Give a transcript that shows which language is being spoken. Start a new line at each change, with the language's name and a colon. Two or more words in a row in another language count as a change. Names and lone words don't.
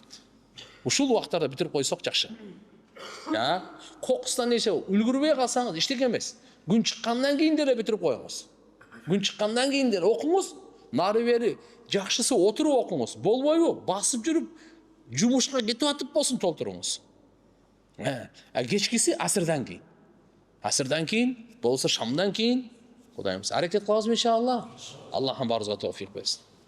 Kyrgyz: Ушул убактарда бүтүрүп койсок жакшы. Кокустан эсе үлгүрбөй калсаңыз эчтеке эмес. Күн чыккандан кийин деле бүтүрүп коюңуз. Күн чыккандан кийин деле окуңуз, нары бери жакшысы отуруп окуңуз. Болбойбу? Басып жүрүп, жумушка кетип атып болсун толтуруңуз. Кечкиси асырдан кийин.
Kazakh: Асырдан кейін, болса шамдан кейін, Құдайымыз әрекет қыласыз иншалла. Аллахым барыңызға тауфиқ берсін.